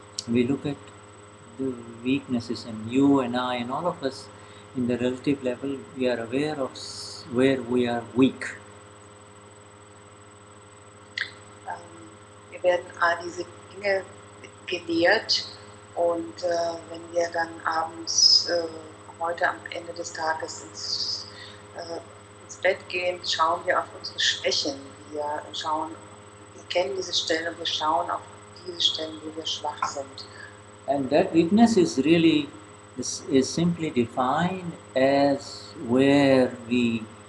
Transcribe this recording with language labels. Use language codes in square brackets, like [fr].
[en] We look at the weaknesses, and you and I and all of us in the relative level, we are aware of where we are weak. [de] Wir werden all diese Dinge gelehrt, und wenn wir dann abends heute am Ende des Tages ins Bett gehen, schauen wir auf unsere Schwächen. Wir kennen diese Stellen und wir schauen auf diese Stellen, wo wir schwach sind. [en] And that weakness is simply defined as where we